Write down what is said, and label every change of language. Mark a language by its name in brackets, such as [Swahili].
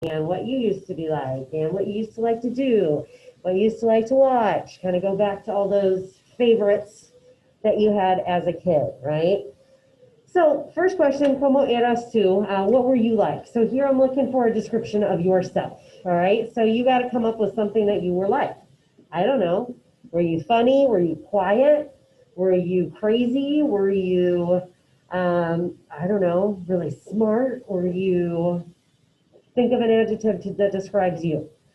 [English] and what you used to be like and what you used to like to do, what you used to like to watch. Kind of go back to all those favorites that you had as a kid, right? So first question, [Spanish] ¿Cómo eras tú? [English] What were you like? So here I'm looking for a description of yourself, all right? So you got to come up with something that you were like. I don't know. Were you funny? Were you quiet? Were you crazy? Were you, I don't know, really smart? Were you, think of an adjective that describes you.